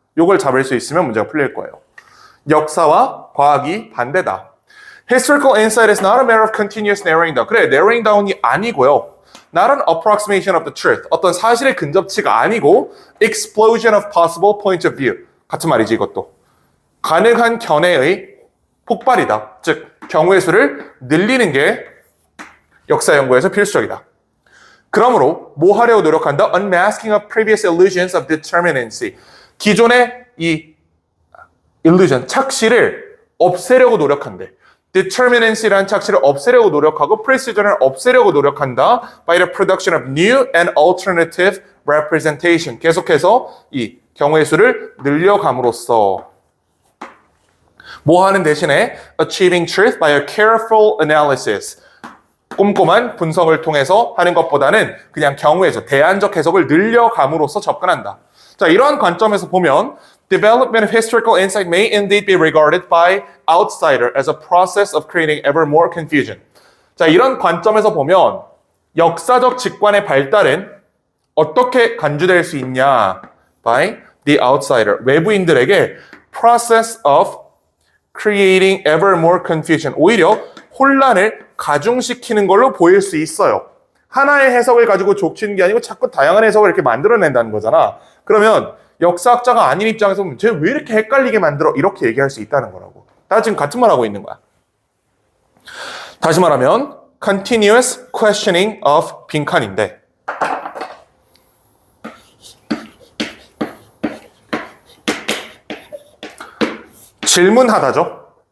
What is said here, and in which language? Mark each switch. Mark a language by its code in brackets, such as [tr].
[ko] 이걸 잡을 수 있으면 문제가 풀릴 거예요. 역사와 과학이 반대다. [en] Historical insight is not a matter of continuous narrowing down. [ko] 그래, [en] narrowing down [ko] 이 아니고요. [en] Not an approximation of the truth. [ko] 어떤 사실의 근접치가 아니고 [en] explosion of possible points of view. [ko] 같은 말이지 이것도. 가능한 견해의 폭발이다. 즉, 경우의 수를 늘리는 게 역사 연구에서 필수적이다. 그러므로 뭐 하려고 노력한다? [en] Unmasking of previous illusions of determinacy. [ko] 기존의 이 illusion, 착시를 없애려고 노력한대. determinacy라는 착시를 없애려고 노력하고 precision을 없애려고 노력한다. [en] by the production of new and alternative representation. [ko] 계속해서 이 경우의 수를 늘려감으로써 뭐 하는 대신에 [en] achieving truth by a careful analysis. [ko] 꼼꼼한 분석을 통해서 하는 것보다는 그냥 경우의 수, 대안적 해석을 늘려감으로써 접근한다. 자, 이러한 관점에서 보면 [en] development of historical insight may indeed be regarded by outsider as a process of creating ever more confusion. [ko] 자, 이런 관점에서 보면 역사적 직관의 발달은 어떻게 간주될 수 있냐? [en] by the outsider. [ko] 외부인들에게 [en] process of creating ever more confusion. [ko] 오히려 혼란을 가중시키는 걸로 보일 수 있어요. 하나의 해석을 가지고 족치는 게 아니고 자꾸 다양한 해석을 이렇게 만들어낸다는 거잖아. 그러면 역사학자가 아닌 입장에서 보면 쟤 왜 이렇게 헷갈리게 만들어? 이렇게 얘기할 수 있다는 거라고. 다 지금 같은 말 하고 있는 거야. 다시 말하면 [en] continuous questioning of [ko] 빈칸인데 질문하다죠.